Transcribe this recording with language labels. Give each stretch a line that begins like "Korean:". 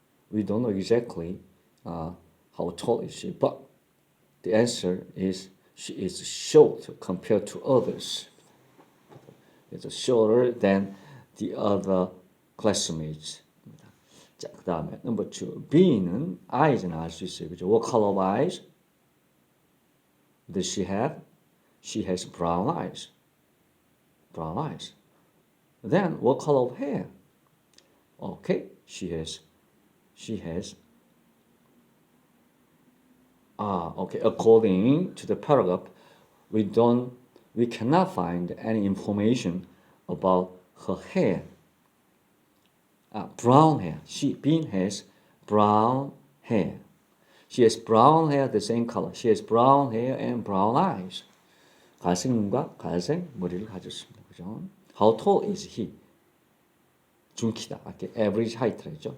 English: We don't know exactly how tall is she, but the answer is she is short compared to others. It's shorter than the other classmates.
Korean: 자, 그 다음에 number 2. B는 eyes는 알 수 있어요. 그죠?
English: What color of eyes does she have? She has brown eyes. Brown eyes. Then what color of hair? Okay, she has okay, according to the paragraph, we cannot find any information about her hair. Brown hair. Bean has brown hair. She has brown hair, the same color. She has brown hair and brown eyes.
Korean: 갈색 눈과 갈색 머리를 가졌습니다. 그죠?
English: How tall is he?
Korean: 중키다. 이렇게
English: average height
Korean: 라 했죠.